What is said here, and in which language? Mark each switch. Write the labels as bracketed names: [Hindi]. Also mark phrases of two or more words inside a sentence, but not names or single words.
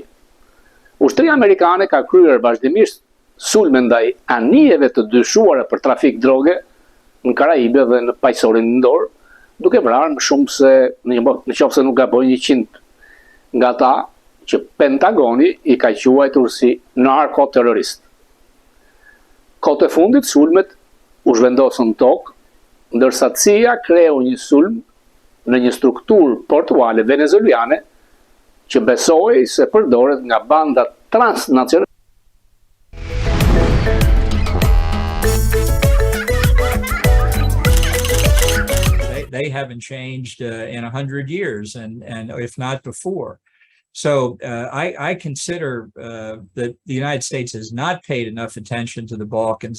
[Albanian] Ushtria amerikane ka kryer vazhdimisht sulme ndaj anijeve të dyshuara për trafik droge në Karaibe dhe në paqësorin ndor, duke vrarë më shumë se në qoftë se nuk gaboj 100 nga ta që Pentagoni i ka quajtur si narko-terrorist. Kohët e fundit sulmet u zhvendosën tokë, ndërsa CIA kreu një sulm në një strukturë portuale venezueliane që besoi se përdoret nga banda transnacionale. [English] They haven't changed in 100 years, and if not before. So I consider that the United States has not paid enough attention to the Balkans.